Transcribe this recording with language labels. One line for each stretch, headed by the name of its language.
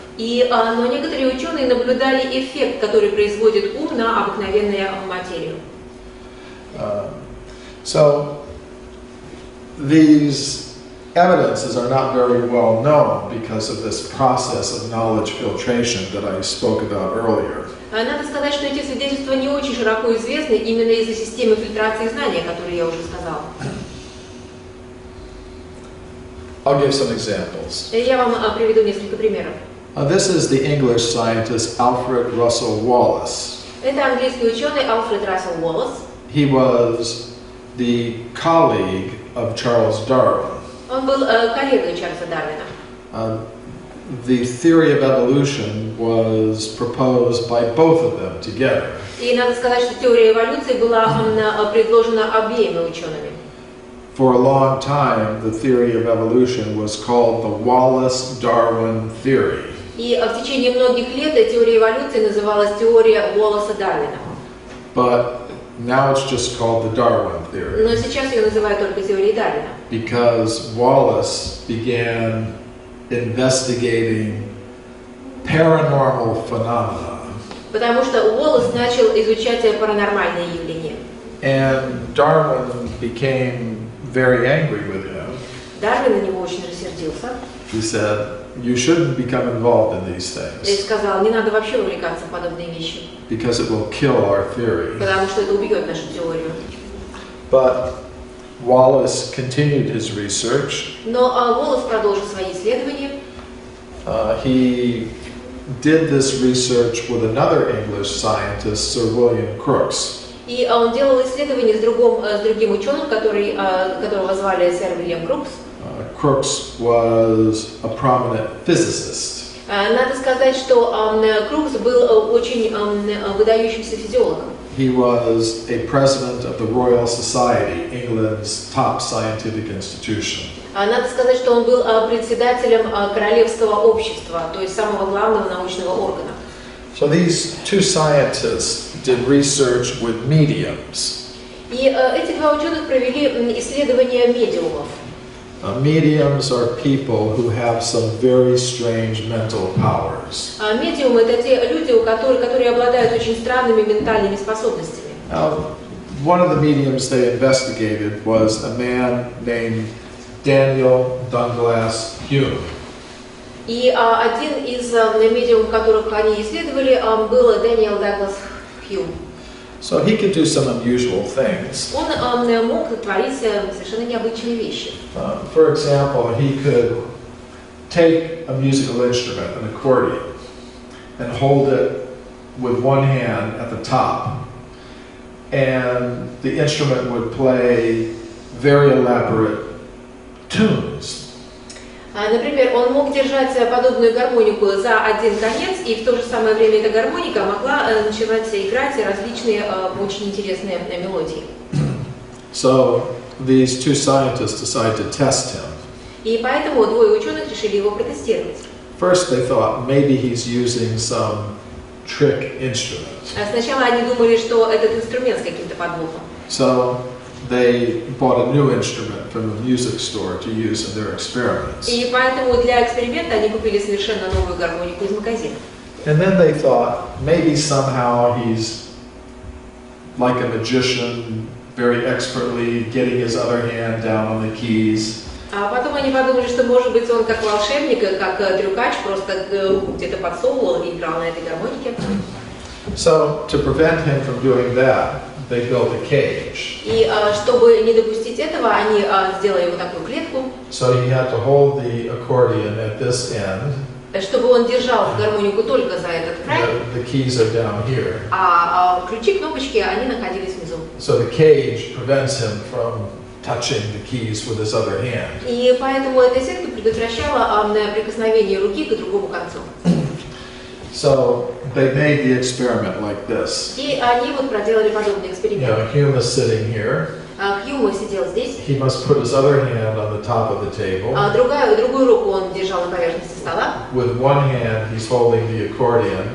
Russian: Но некоторые ученые наблюдали эффект, который производит ум на обыкновенную материю.
English: So these evidences are not very well known because of this process of knowledge filtration that I spoke about earlier.
Russian: Надо сказать, что эти свидетельства не очень широко известны именно из-за системы фильтрации знания, о которой я уже сказала.
English: I'll give some examples.
Russian: Я вам приведу несколько примеров.
English: This is the English scientist Alfred Russel Wallace.
Russian: Это английский ученый Альфред Рассел Уоллес.
English: He was the colleague of Charles Darwin.
Russian: Он был коллегой Чарльза Дарвина.
English: The theory of evolution was proposed by both of them together.
Russian: И надо сказать, что теория эволюции была предложена обеими учеными.
English: For a long time, the theory of evolution was called the Wallace-Darwin theory.
Russian: И в течение многих лет теория эволюции называлась теория Уоллеса-Дарвина.
English: But now it's just called the Darwin theory.
Russian: Но сейчас ее называют только теорией Дарвина.
English: Because Wallace began investigating paranormal phenomena.
Russian: Потому что Уоллес начал изучать паранормальные явления.
English: And Darwin became very angry with him.
Russian: Дарвин на него очень рассердился.
English: He said, you shouldn't become involved in these
Russian: И
English: things
Russian: сказал, не надо вообще увлекаться в подобные вещи,
English: because it will kill our theory.
Russian: потому что это убьет нашу теорию.
English: But Wallace continued his research.
Russian: Но Уоллес продолжил свои исследования.
English: He did this research with another English scientist, Sir William Crookes.
Russian: И он делал исследования с другим ученым, которого звали сэр Уильям Крукс.
English: Crookes was a prominent physicist.
Russian: Надо сказать, что Крукс был очень выдающимся физиологом.
English: He was a president of the Royal Society, England's top scientific institution.
Russian: Надо сказать, что он был председателем Королевского общества, то есть самого главного научного органа.
English: So these two scientists did research with mediums.
Russian: И эти два ученых провели исследования медиумов.
English: Mediums are people who have some very strange mental powers.
Russian: Медиумы — это те люди, которые обладают очень странными ментальными способностями.
English: Now, one of the mediums they investigated was a man named Daniel Douglas Hume.
Russian: И один из медиумов, которых они исследовали, был Дэниел Даглас Хьюм.
English: So he could do some unusual things.
Russian: Он мог творить совершенно необычные вещи.
English: For example, he could take a musical instrument, an accordion, and hold it with one hand at the top. And the instrument would play very elaborate tunes.
Russian: Например, он мог держать подобную гармонику за один конец, и в то же самое время эта гармоника могла начинать играть различные очень интересные мелодии.
English: So these two scientists decided to test him.
Russian: И поэтому двое ученых решили его протестировать.
English: First they thought maybe he's using some trick instrument.
Russian: Сначала они думали, что этот инструмент с каким-то подвохом.
English: So they bought a new instrument from a music store to use in their experiments.
Russian: И поэтому для эксперимента они купили совершенно новую гармонику из магазина.
English: And then they thought maybe somehow he's like a magician, very expertly getting his other hand down on the keys.
Russian: А потом они подумали, что может быть он как волшебник, как трюкач, просто руку где-то подсовывал и играл на этой гармонике.
English: So to prevent him from doing that, they built a cage.
Russian: И чтобы не допустить этого, они сделали вот такую клетку.
English: So he had to hold the accordion at this end.
Russian: Чтобы он держал гармонику только за этот край.
English: The keys are down here.
Russian: А ключи, кнопочки, они находились внизу.
English: So the cage prevents him from touching the keys with his other hand.
Russian: И поэтому эта сетка предотвращала прикосновение руки к другому концу.
English: So they made the experiment like this.
Russian: И они вот проделали подобный эксперимент.
English: Hume is sitting here.
Russian: Хьюм сидел здесь.
English: He must put his other hand on the top of the table.
Russian: Другую руку он держал на поверхности стола.
English: With one hand, he's holding the accordion.